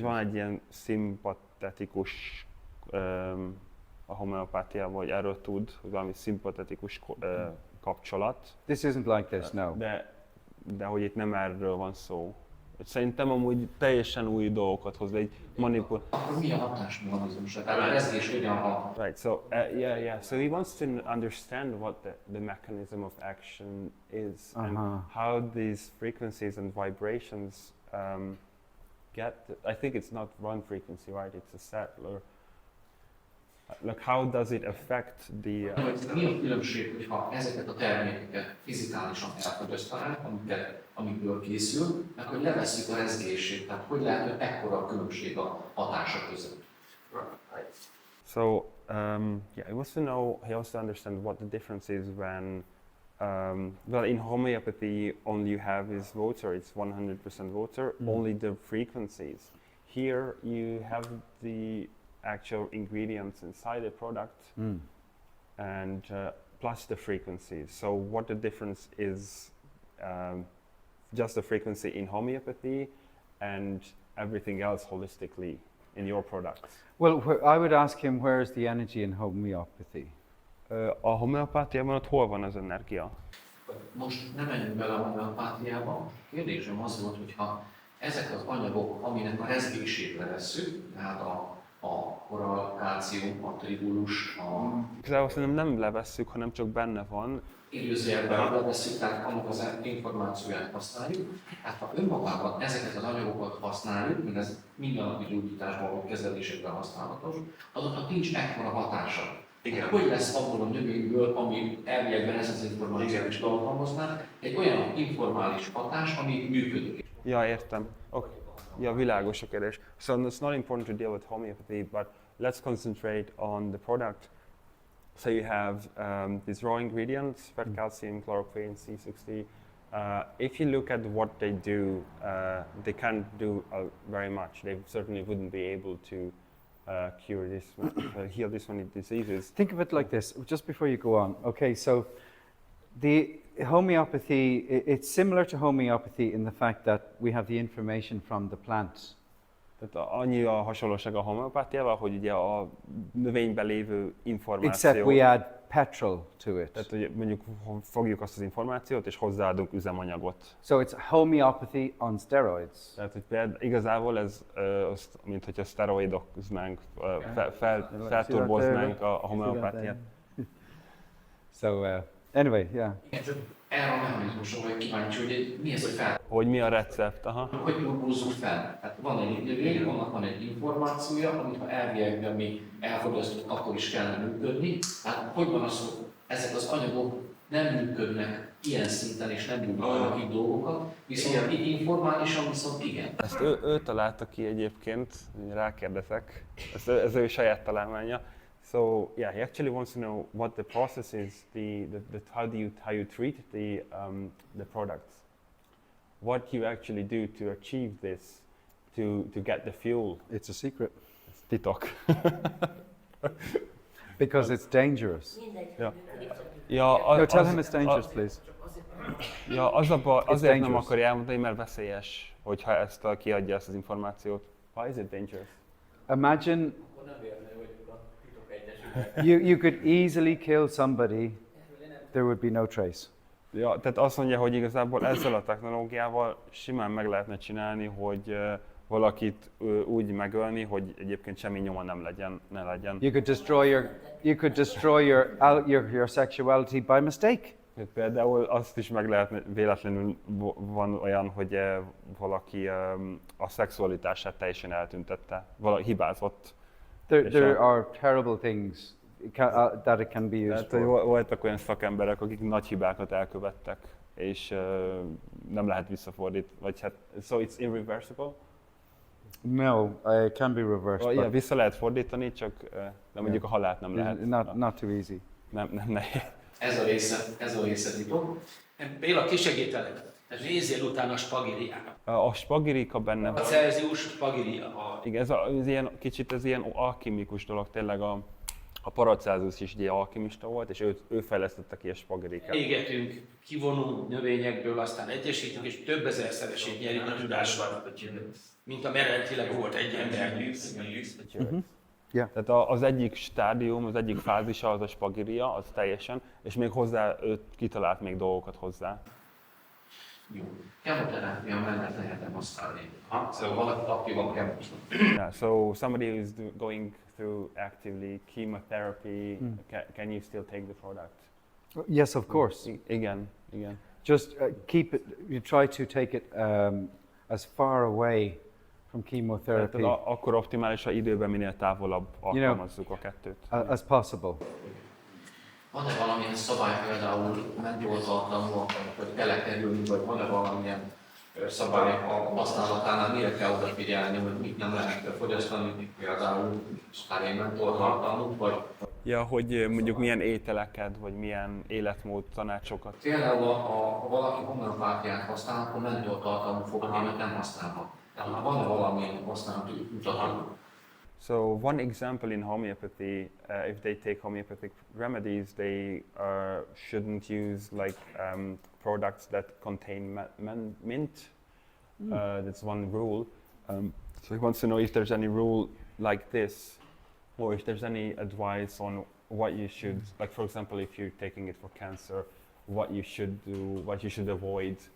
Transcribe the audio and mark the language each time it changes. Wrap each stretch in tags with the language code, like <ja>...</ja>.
<hu>van egy ilyen szimpatetikus a homeopátiában, hogy erről tud, hogy valami szimpatetikus kapcsolat.</hu> <en>This isn't like this, no.</en> <hu>De hogy itt nem erről van szó. Szerintem amúgy teljesen új dolgokat hoz, de egy Akkor mi a hatásmechanizmus? Tehát a rezgés hogyan hat?</hu> <en>Right, so yeah. So he wants to understand what the mechanism of action is and how these frequencies and vibrations get. I think it's not one frequency, right? It's a set. Or like how does it affect the?</en> <hu>Mi a különbség, hogyha ezeket a termékeket fizikálisan elfogyasztanánk, amikből készül, meg hogy levesszük a rezgését, tehát hogy lehet, hogy ekkora a különbség a hatása között?</hu> <en>So yeah, he wants to understand what the difference is when, well, in homeopathy, all you have is water. It's 100% water. Only the frequencies. Here you have the actual ingredients inside the product, and plus the frequencies. So what the difference is? Just the frequency in homeopathy, and everything else holistically in your products. Well, I would ask him, where is the energy in homeopathy?</en> <hu>A homeopátiában ott hol van az energia? Most nem menjünk bele a homeopátiába. Kérdésem az volt, hogyha ezek az anyagok, aminek a rezgését levesszük, tehát a koral, kálcium, a tribulus, Igazából szerintem nem levesszük, hanem csak benne van. Időzőjelben levesszük, tehát annak az információját használjuk. Hát ha önmagában ezeket az anyagokat használjuk, mert ez mindennapi gyógyításban vagy kezelésekben használatos, azoknak nincs ekkora hatása. Igen. Hogy lesz abból a növényből, ami elviekben ezt az információt is tartalmazná, egy olyan informális hatás, ami működik. Ja, értem. Okay. Ja, világos a kérdés.</hu> <en>So it's not important to deal with homeopathy, but let's concentrate on the product. So you have these raw ingredients, fat calcium, chloroquine, C60, If you look at what they do, they can't do very much. They certainly wouldn't be able to cure this, heal this many diseases. Think of it like this, just before you go on. Okay, so the homeopathy, it's similar to homeopathy in the fact that we have the information from the plant.</en> <hu>Tehát annyi a hasonlóság a homeopátiával, hogy ugye a növényben lévő információ.</hu> <en>Except we add petrol to it.</en> <hu>Tehát hogy mondjuk fogjuk azt az információt és hozzáadunk üzemanyagot.</hu> <en>So it's homeopathy on steroids.</en> <hu>Tehát hogy például igazából ez, mint hogyha szteroidoznánk, felturboznánk a homeopátiát.</hu> <en>So anyway, yeah.</en> <hu>Igen, csak erre a mechanizmusra vagyok kíváncsi, hogy mi ez, hogy fel. Hogy mi a recept, aha. Hogy turbozzuk fel? Hát van egy növény, annak van egy információja, amit ha elviekben mi elfogyasztunk, akkor is kellene működni. Hát hogy van az, hogy ezek az anyagok nem működnek ilyen szinten, és nem működnek így dolgokat, viszont itt informálisan viszont igen. Ezt ő találta ki egyébként, rákérdezek, ez ő saját találmánya.</hu> <en>So yeah, he actually wants to know what the process is, how you treat the products, what you actually do to achieve this, to get the fuel. It's a secret. It's titok. Because it's dangerous.</en> <hu>Ja,</hu> <en>No, tell him it's dangerous, please.</en> <hu>Ja, azért nem</hu> <en>dangerous.</en> <hu>akarja elmondani, mert veszélyes, hogyha kiadja ezt az információt.</hu> <en>Why is it dangerous? Imagine you could easily kill somebody, there would be no trace.</en> <hu>Ja, tehát azt mondja, hogy igazából ezzel a technológiával simán meg lehetne csinálni, hogy valakit úgy megölni, hogy egyébként semmi nyoma ne legyen.</hu> <en>You could destroy your sexuality by mistake.</en> <hu>Például azt is meg lehetne, véletlenül van olyan, hogy valaki a szexualitását teljesen eltüntette, hibázott.</hu> <en>There are terrible things that it can be used</en> <hu>Tehát,</hu> <en>for.</en> <hu>voltak olyan szakemberek, akik nagy hibákat elkövettek, és nem lehet visszafordítani, vagy hát,</hu> <en>so it's irreversible? No, it can be reversed. Yeah, But</en> <hu>vissza lehet fordítani, csak de mondjuk a halált nem lehet.</hu> <en>not too easy.</en> <hu>Nem. Ez a része titok. Béla, kisegítelek. Nézzél utána a spagiriának. A spagirika benne A van. Celsius spagiria. Igen, ez ilyen, kicsit ez ilyen alkimikus dolog, tényleg a Paracelsus is egy alkimista volt, és ő fejlesztette ki a spagirikát. Égetünk, kivonunk növényekből, aztán egyesítünk, és több ezerszeresét nyerjük a tudással, mint a eredetileg volt egy ember.</hu> <en>Yeah.</en> <hu>Tehát az egyik stádium, az egyik fázisa az a spagiria, az teljesen, és még hozzá ő kitalált még dolgokat hozzá. Jó. Kemoterápia mellett lehetne használni. Szóval valaki aktívan kemoterápia.</hu> <en>Yeah, so somebody who's going through actively chemotherapy, can you still take the product? Yes, of course.</en> <hu>Igen.</hu> <en>Just keep it. You try to take it as far away from chemotherapy</en> <hu>Tehát akkor optimális, ha időben minél távolabb alkalmazzuk a kettőt.</hu> <en>as possible.</en> <hu>Van-e valamilyen szabály például mentoltartalmúak, hogy telekerülni, vagy van-e valamilyen szabály a használatánál, mire kell odafigyelni, hogy mit nem lehet fogyasztani, például mentoltartalmú, vagy... Ja, hogy mondjuk milyen ételeket, vagy milyen életmód tanácsokat. Például, ha valaki homeopátiát használ, akkor mentoltartalmú fogadémet nem használhat. Tehát van-e valamilyen használati mutatók?</hu> <en>So one example in homeopathy, if they take homeopathic remedies, they shouldn't use like products that contain mint. That's one rule. So he wants to know if there's any rule like this, or if there's any advice on what you should, like for example, if you're taking it for cancer, what you should do, what you should avoid.</en>